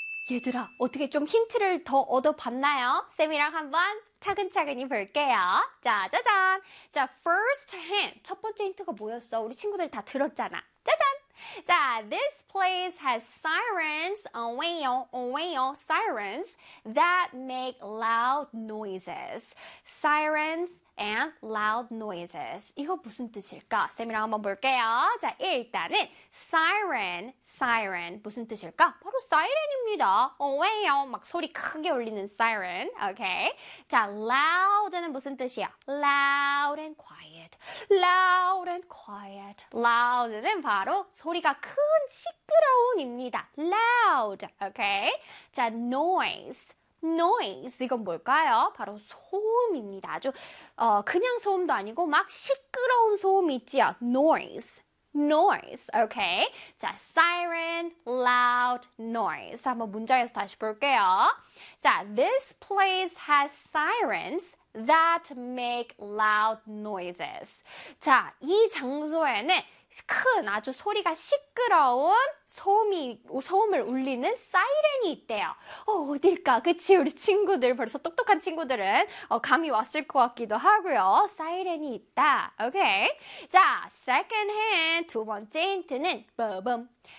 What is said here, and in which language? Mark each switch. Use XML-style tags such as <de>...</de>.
<ko>얘들아, 어떻게 좀 힌트를 더 얻어봤나요? 쌤이랑 한번 차근차근히 볼게요. 짜자잔! 자, first hint. 첫 번째 힌트가 뭐였어? 우리 친구들 다 들었잖아. 짜잔!</ko> <en>자, this place has sirens, away-o, away-o, sirens that make loud noises. Sirens and loud noises.</en> <ko>이거 무슨 뜻일까? 쌤이랑 한번 볼게요. 자, 일단은 siren, siren 무슨 뜻일까? 바로 사이렌입니다. 어웨요, 막 소리 크게 울리는 siren. Okay. 자, loud는 무슨 뜻이야?</ko> <en>Loud and quiet. Loud and quiet.</en> <ko>Loud는 바로 소리가 큰 시끄러운입니다. Loud. Okay. 자, noise. Noise 이건 뭘까요? 바로 소음입니다. 아주 그냥 소음도 아니고 막 시끄러운 소음 있지요. Noise, noise. Okay. 자, siren, loud noise. 한번 문장에서 다시 볼게요.</ko> <en>자, this place has sirens that make loud noises.</en> <ko>자, 이 장소에는 큰 아주 소리가 시끄러운 소음을 울리는 사이렌이 있대요. 어딜까? 그치? 우리 친구들 벌써 똑똑한 친구들은 감이 왔을 것 같기도 하고요. 사이렌이 있다. 오케이. 자, second hint 두 번째 힌트는 빠밤.</ko>